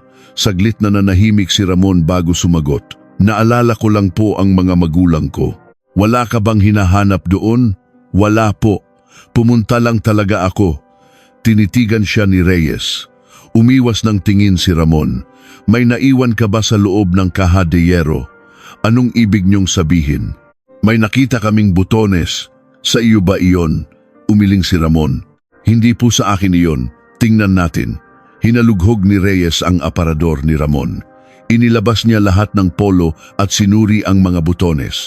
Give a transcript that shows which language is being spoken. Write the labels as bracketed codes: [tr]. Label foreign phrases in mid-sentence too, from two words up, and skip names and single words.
[tl] Saglit na nanahimik si Ramon bago sumagot. Naalala ko lang po ang mga magulang ko. Wala ka bang hinahanap doon? Wala po. Pumunta lang talaga ako. Tinitigan siya ni Reyes. Umiwas ng tingin si Ramon. May naiwan ka ba sa loob ng [es] caja de hierro? [tl] Anong ibig niyong sabihin? May nakita kaming butones. Sa iyo ba iyon? Umiling si Ramon. Hindi po sa akin iyon. Tingnan natin. Hinalughog ni Reyes ang aparador ni Ramon. Inilabas niya lahat ng polo at sinuri ang mga butones.